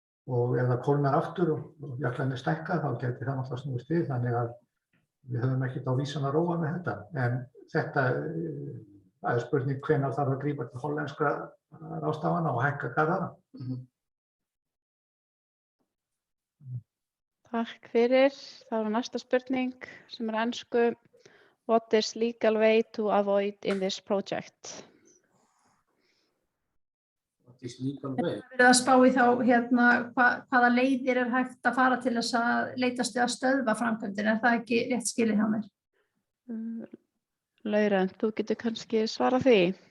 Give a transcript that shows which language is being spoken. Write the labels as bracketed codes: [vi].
[is] Og ef það kólnar aftur og jöklarnir stækka þá gæti það náttúrulega snúist við þannig að við höfum ekkert á vísan að róa með þetta. En þetta spurning hvenær þarf að grípa til hollenskra ráðstafana og hækka garðana. Takk fyrir. Það næsta spurning sem ensku. [en] What is legal way to avoid in this project? What is legal way? [is] Við að spá í þá hvaða leiðir hægt að fara til þess að leitast við að stöðva framkvæmdina. Það ekki rétt skilið hjá mér? Laura, þú getur kannski svarað því.